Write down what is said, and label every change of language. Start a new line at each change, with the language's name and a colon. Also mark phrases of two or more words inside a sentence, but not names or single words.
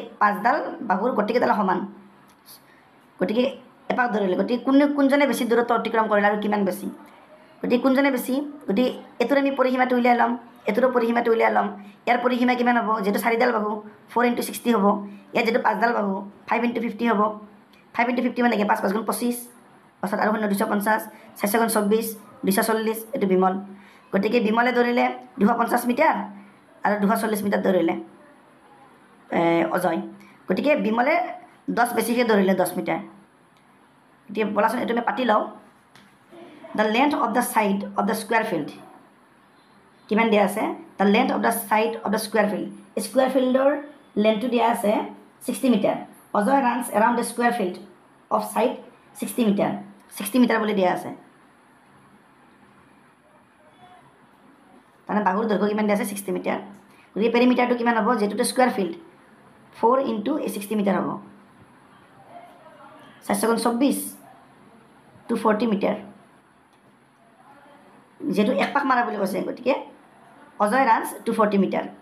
Assamese: 5ডাল বাহুৰ গতিকেইডাল সমান গতিকে এপাক ধৰিলে গতিকে কোনজনে বেছি দূৰত্ব অতিক্ৰম কৰিলে আৰু কিমান বেছি গতিকে কোনজনে বেছি গতিকে এইটোৰ আমি পৰিসীমাটো উলিয়াই ল'ম এইটোৰো পৰিসীমাটো উলিয়াই ল'ম ইয়াৰ পৰিসীমা কিমান হ'ব যেটো 4ডাল বাহু 4 × 60 হ'ব ইয়াত যেটো 5ডাল বাহু 5 × 50 হ'ব 5 × 50 মানে কি 5 × 5 = 25 অৰ্থাৎ আৰু 250 4 × 24 240 এইটো বিমল গতিকে বিমলে ধৰিলে 250 মিটাৰ আৰু 240 মিটাৰ ধৰিলে অজয় গতিকে বিমলে 10 বেছিকৈ ধৰিলে 10 মিটাৰ এতিয়া বলাচোন এইটো আমি পাতি লওঁ
English: the length of the side of the square field
Assamese: কিমান দিয়া আছে
English: the length of the side of the square field
Assamese: লেন্থটো দিয়া আছে 60 মিটাৰ
English: Ajay runs around the square field of side 60 metre
Assamese: 60 মিটাৰ বুলি দিয়া আছে তাৰমানে বাহুৰ দৈৰ্ঘ্য কিমান দিয়া আছে 60 মিটাৰ গতিকে পেৰিমিটাৰটো কিমান হ'ব যিহেতুটো
English: square field
Assamese: 4 × 60 মিটাৰ হ'ব 4 × 24 240 মিটাৰ যেহেতু এক পাক মাৰা বুলি কৈছে গতিকে
English: Ajay runs 240 metre